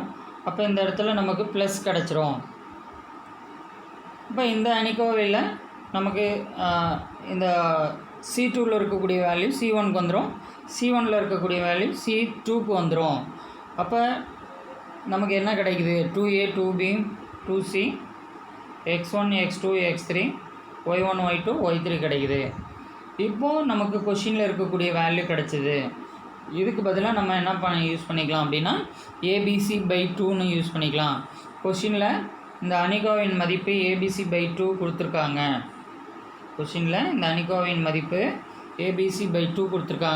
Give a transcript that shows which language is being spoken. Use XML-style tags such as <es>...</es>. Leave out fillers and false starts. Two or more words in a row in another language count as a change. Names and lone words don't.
<ta>அப்போ இந்த இடத்துல நமக்கு ப்ளஸ் கிடச்சிரும். இப்போ இந்த அணிக்கோவையில் நமக்கு இந்த C2வில் இருக்கக்கூடிய வேல்யூ C1க்கு வந்துடும், C1ல் இருக்கக்கூடிய வேல்யூ C2க்கு வந்துடும். அப்போ நமக்கு என்ன கிடைக்குது, 2A 2B 2C x1 x2 x3 y1 y2 y3 கிடைக்குது. இப்போது நமக்கு கொஷினில் இருக்கக்கூடிய வேல்யூ கிடச்சிது. இதுக்கு பதிலாக நம்ம என்ன யூஸ் பண்ணிக்கலாம் அப்படின்னா ABC/2ன்னு யூஸ் பண்ணிக்கலாம். கொஷினில் இந்த அணிகோவின் மதிப்பு ABC/2 கொடுத்துருக்காங்க. கொஷினில் இந்த அணிகோவின் மதிப்பு ABC/2 கொடுத்துருக்காங்க.</ta>